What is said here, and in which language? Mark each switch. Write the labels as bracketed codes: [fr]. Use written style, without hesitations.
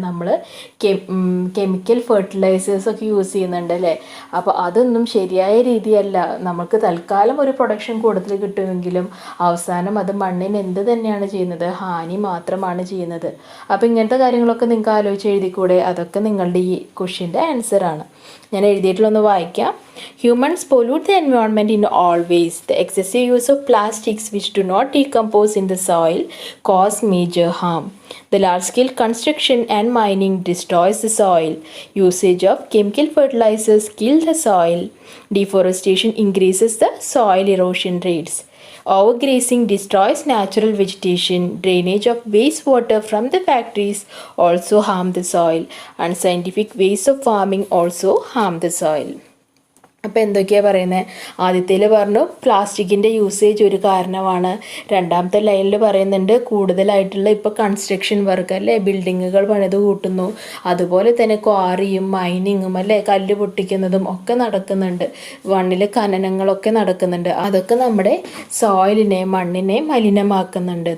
[ml] നമ്മൾ chemical ഫെർട്ടിലൈസേഴ്സൊക്കെ use ചെയ്യുന്നുണ്ട് അല്ലേ. അപ്പോൾ അതൊന്നും ശരിയായ രീതിയല്ല. നമുക്ക് തൽക്കാലം ഒരു പ്രൊഡക്ഷൻ കൂടുതൽ കിട്ടുമെങ്കിലും അവസാനം അത് മണ്ണിന് എന്ത് തന്നെയാണ് ചെയ്യുന്നത്? ഹാനി മാത്രമാണ് ചെയ്യുന്നത്. അപ്പോൾ ഇങ്ങനത്തെ കാര്യങ്ങളൊക്കെ നിങ്ങൾക്ക് ആലോചിച്ച് എഴുതിക്കൂടെ? അതൊക്കെ നിങ്ങളുടെ ഈ ക്വസ്റ്റ്യൻ്റെ ആൻസറാണ്. ഞാൻ എഴുതിയിട്ടുള്ളൊന്ന് വായിക്കാം. [en] Humans pollute the environment in all ways. The excessive use of plastics which do not decompose in the soil cause major harm. The large-scale construction and mining destroys the soil. Usage of chemical fertilizers kill the soil. Deforestation increases the soil erosion rates. Overgrazing destroys natural vegetation. Drainage of wastewater from the factories also harm the soil. Unscientific ways of farming also harm the soil. [ml] അപ്പോൾ എന്തൊക്കെയാണ് പറയുന്നത്? ആദ്യത്തേൽ പറഞ്ഞു പ്ലാസ്റ്റിക്കിൻ്റെ usage ഒരു കാരണമാണ്. രണ്ടാമത്തെ ലൈനിൽ പറയുന്നുണ്ട് കൂടുതലായിട്ടുള്ള ഇപ്പോൾ കൺസ്ട്രക്ഷൻ വർക്ക് അല്ലേ, ബിൽഡിങ്ങുകൾ പണിത് കൂട്ടുന്നു. അതുപോലെ തന്നെ ക്വാറിയും മൈനിങ്ങും അല്ലേ, കല്ല് പൊട്ടിക്കുന്നതും ഒക്കെ നടക്കുന്നുണ്ട്. മണ്ണിൽ ഖനനങ്ങളൊക്കെ നടക്കുന്നുണ്ട്. അതൊക്കെ നമ്മുടെ സോയിലിനെ മണ്ണിനെ മലിനമാക്കുന്നുണ്ട്.